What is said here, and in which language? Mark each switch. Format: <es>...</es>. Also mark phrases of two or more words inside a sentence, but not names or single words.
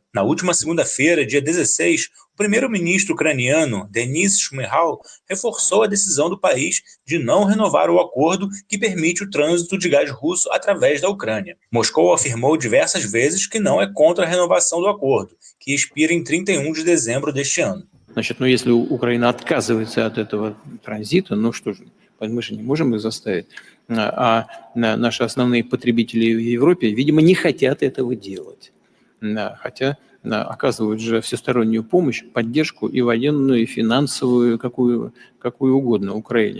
<pt>Na última segunda-feira, dia 16, o primeiro-ministro ucraniano, Denis Shmyhal, reforçou a decisão do país de não renovar o acordo que permite o trânsito de gás russo através da Ucrânia. Moscou afirmou diversas vezes que não é contra a renovação do acordo, que expira em 31 de dezembro deste ano.</pt> <ru>Значит, если Украина отказывается от этого транзита, ну что же, мы же не можем их заставить. Наши основные потребители в Европе, видимо, не хотят этого делать. Хотя оказывают же всестороннюю помощь, поддержку и военную, и финансовую, какую угодно Украине.</ru>